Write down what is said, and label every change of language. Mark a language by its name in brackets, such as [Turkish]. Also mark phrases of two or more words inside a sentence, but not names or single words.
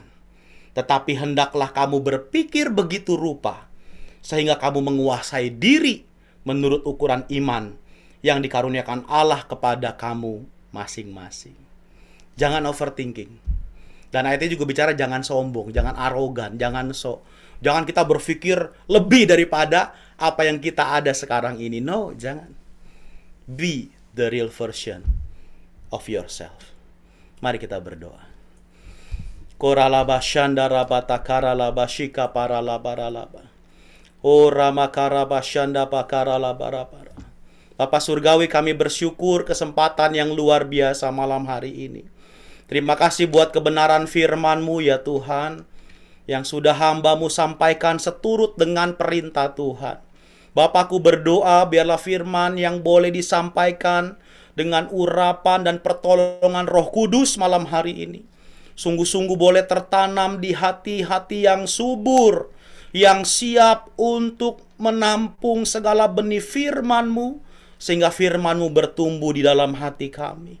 [Indonesian] Tetapi hendaklah kamu berpikir begitu rupa, sehingga kamu menguasai diri menurut ukuran iman yang dikaruniakan Allah kepada kamu masing-masing. Jangan overthinking. Dan ayatnya juga bicara jangan sombong, jangan arogan, jangan jangan kita berpikir lebih daripada apa yang kita ada sekarang ini. No, jangan. [English] Be the real version of yourself. [Indonesian] Mari kita berdoa. Koralaba shandara batakaralaba shika paralabaralaba. Ora makaraba shanda pakaralabarabara. Bapak Surgawi, kami bersyukur kesempatan yang luar biasa malam hari ini. Terima kasih buat kebenaran firman-Mu ya Tuhan, yang sudah hamba-Mu sampaikan seturut dengan perintah Tuhan. Bapakku berdoa biarlah firman yang boleh disampaikan dengan urapan dan pertolongan Roh Kudus malam hari ini sungguh-sungguh boleh tertanam di hati-hati yang subur, yang siap untuk menampung segala benih firman-Mu, sehingga firman-Mu bertumbuh di dalam hati kami.